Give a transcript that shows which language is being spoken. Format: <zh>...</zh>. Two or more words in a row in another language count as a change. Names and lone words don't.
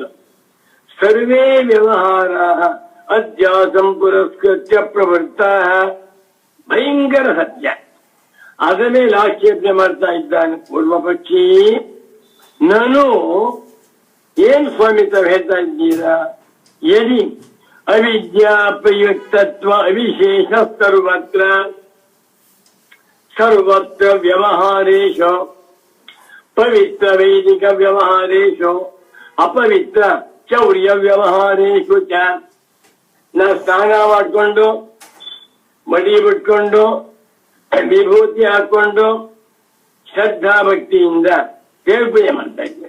<sa>ಸರ್ವೇ ವ್ಯವಹಾರ ಅಧ್ಯಾಸಂ ಪುರಸ್ಕೃತ್ಯ ಪ್ರವೃತ್ತಾಃ.</sa> <kn>ಭಯಂಕರ ಸತ್ಯ. ಅದ ಮೇಲೆ ಆಕ್ಷೇಪಣೆ ಮಾಡ್ತಾ ಇದ್ದಾನೆ ಪೂರ್ವ ಪಕ್ಷಿ. ನಾನು ಏನ್ ಸ್ವಾಮಿ ತಾವು ಹೇಳ್ತಾ ಇದ್ದೀರಾ?</kn> <sa>ಯದಿ ಅವಿದ್ಯಾ ಪ್ರಯುಕ್ತತ್ವ ಅವಿಶೇಷ ಸರ್ವತ್ರ ಸರ್ವತ್ರ ವ್ಯವಹಾರೇಶು ಪವಿತ್ರ ವೈದಿಕ ವ್ಯವಹಾರೇಶು ಅಪವಿತ್ರ ಚೌರ್ಯ ವ್ಯವಹಾರೇಶು ಚ.</sa> <kn>ನಾ ಸ್ನಾನ ಮಾಡಿಕೊಂಡು ಮಡಿ ಬಿಟ್ಕೊಂಡು ವಿಭೂತಿ ಹಾಕೊಂಡು ಶ್ರದ್ಧಾ ಭಕ್ತಿಯಿಂದ ದೇವಪೂಜೆ ಮಾಡ್ತಾ ಇದ್ದೆ.</kn>